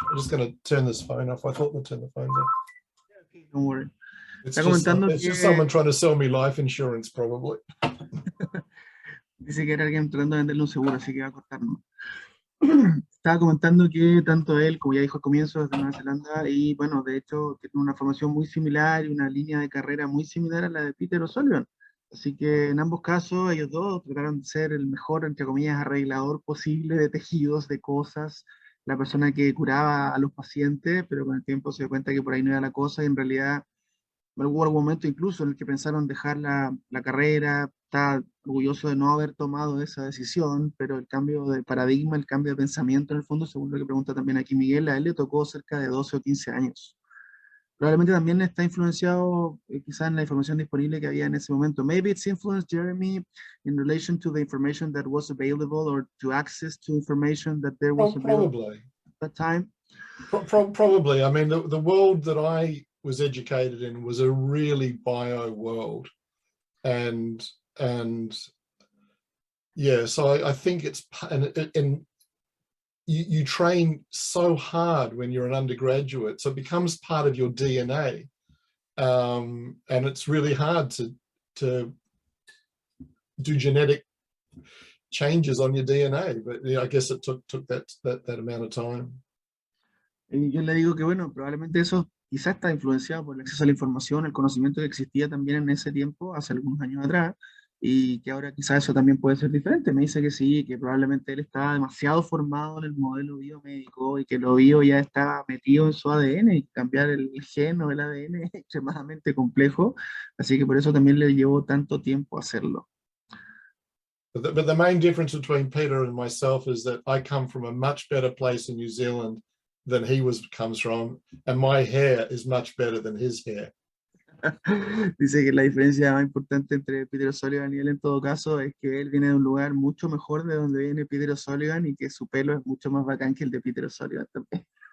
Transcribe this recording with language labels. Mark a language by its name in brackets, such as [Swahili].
[English] I'm just going to turn this phone off. I thought we'd turn the phones off. Okay, don't worry. It's just someone trying to sell me life insurance, probably. [Spanish] Dice que era alguien tratando de venderle un seguro, así que va a cortarnos. Estaba comentando que tanto él, como ya dijo al comienzo, desde Nueva Zelanda, y bueno, de hecho, tiene una formación muy similar y una línea de carrera muy similar a la de Peter O'Sullivan. Así que en ambos casos, ellos dos trataron de ser el mejor, entre comillas, arreglador posible de tejidos, de cosas, la persona que curaba a los pacientes, pero con el tiempo se dio cuenta que por ahí no era la cosa, y en realidad hubo algún momento incluso en el que pensaron dejar la carrera. Está orgulloso de no haber tomado esa decisión, pero el cambio de paradigma, el cambio de pensamiento, en el fondo, según lo que pregunta también aquí Miguel, a él le tocó cerca de 12 o 15 años. Probablemente también está influenciado quizás en la información disponible que había en ese momento. [English] Maybe it's influenced Jeremy in relation to the information that was available or to access to information that there was available at that time. Probably. I mean, the world that I was educated in was a really bio world, and yeah, so I think it's, and you train so hard when you're an undergraduate, so it becomes part of your DNA, and it's really hard to do genetic changes on your DNA, but I guess it took that amount of time. [Spanish] Y yo le digo que bueno, probablemente eso quizás está influenciado por el acceso a la información, el conocimiento que existía también en ese tiempo, hace algunos años atrás, y que ahora quizás eso también puede ser diferente. Me dice que sí, que probablemente él está demasiado formado en el modelo biomédico y que lo bio ya está metido en su ADN, y cambiar el gen o el ADN es extremadamente complejo, así que por eso también le llevó tanto tiempo hacerlo. [English] But the main difference between Peter and myself is that I come from a much better place in New Zealand than he comes from, and my hair is much better than his hair. [Spanish] Dice que la diferencia más importante entre Peter O'Sullivan y él en todo caso es que él viene de un lugar mucho mejor de donde viene Peter O'Sullivan y que su pelo es mucho más bacán que el de Peter O'Sullivan también.